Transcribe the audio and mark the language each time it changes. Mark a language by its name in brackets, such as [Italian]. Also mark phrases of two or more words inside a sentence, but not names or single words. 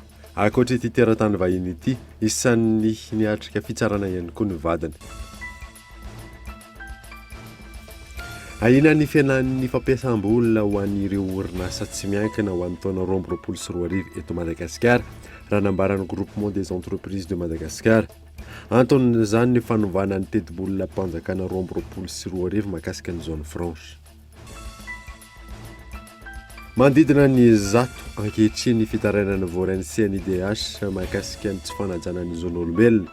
[Malagasy] Akoatra ity teratany vahiny ity isan'ny niatrika fitsarana ihany koa ny vadiny. Ahina ny fiainan'ny fampiasam-bola ho an'ireo orinasa tsy miankina ho an'ny taona 2024 eto Madagasikara raha nambaran'ny groupement des entreprises de Madagascar. Anton'izany ny fanovana ny teti-bola mpanjakana 2024 makasika ny [French] zone franche. [Malagasy] Mandidina ny zato ankehitriny ny fitarainana voaran'ny CNIDH makasika ny tsy fanajana ny zona olombelona.